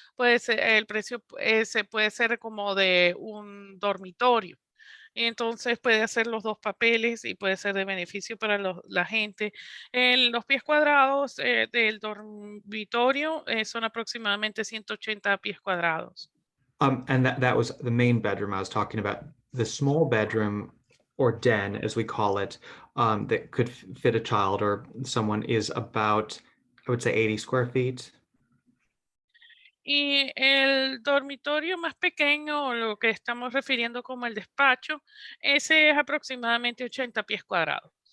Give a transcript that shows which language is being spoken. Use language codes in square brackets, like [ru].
[es] Puede ser, el precio se puede ser como de un dormitorio. Entonces puede hacer los 2 papeles y puede ser de beneficio para la gente. Los pies cuadrados del dormitorio son aproximadamente 180 pies cuadrados. [en] And that was the main bedroom I was talking about. The small bedroom, or den as we call it, that could fit a child or someone, is about, I would say, 80 square feet. [es] Y el dormitorio más pequeño, o lo que estamos refiriendo como el despacho, ese es aproximadamente 80 pies cuadrados.